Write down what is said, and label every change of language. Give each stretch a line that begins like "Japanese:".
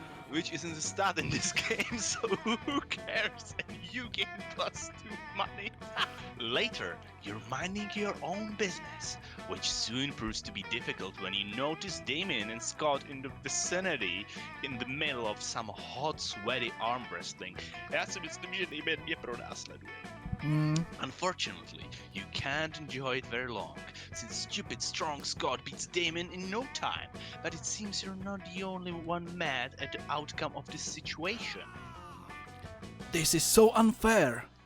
English: Which isn't the stat in this game, so who cares? And you gain +2 money. Later, you're minding your own business, which soon proves to be difficult when you notice Damien and Scott in the vicinity in the middle of some hot, sweaty arm wrestling.
Czech: Já si myslím, že Damien mě pronásleduje.
English: Unfortunately, you can't enjoy it very long, since stupid strong Scott beats Damon in no time, but it seems you're not the only one mad at the outcome of this situation. This is so unfair.